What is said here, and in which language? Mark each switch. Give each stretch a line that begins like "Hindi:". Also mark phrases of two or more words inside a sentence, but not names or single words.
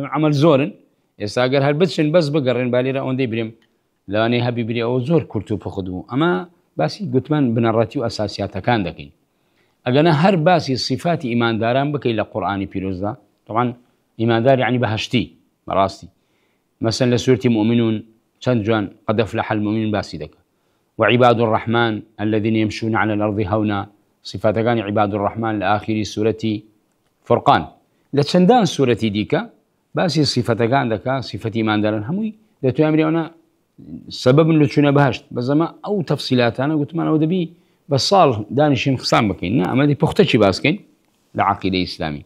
Central Kurdish: عەمەل زۆرن، ئێستا ئەگەر هەر بچن بەس بگەڕێن با لێرە ئەوەندەی برێم لەوانەیە هەبی برێ ئەوە زۆر کورت و پوخت بوو. ئەمە باسی گوتمان بنەڕەتی و ئەساسیاتەکان دەکەین. ئەگەنە هەر باسی صفاتی ئیمانداران بکەی لە قورئانی پیرۆزدا، طبعاً ئیماندار یعنی بەهەشتی بەڕاستی. مەسەن لە سورەتی مؤمنون چەند جوان
Arabic: قد أفلح المؤمنون
Central Kurdish: باسی دەکە.
Arabic: وعباد الرحمن الذين يمشون على الأرض هونا،
Central Kurdish: صفاتەکانی
Arabic: عباد الرحمن
Central Kurdish: لە ئاخری سورەتی فرقان. لە چەندان سورەتی دیکە باسی صفەتەکان دەکا، صفەتی ئیمانداران هەمووی دەتوانین بڵێ سبب لە چوونە بەهەشت. بەزەمە ئەو تەفسیلاتانە گوتمانەوە دەبی بە ساڵ دانیشین قسان بکەین، نا ئەمەدی پوختەچی باسکەین لە عەقیدەی ئیسلامی.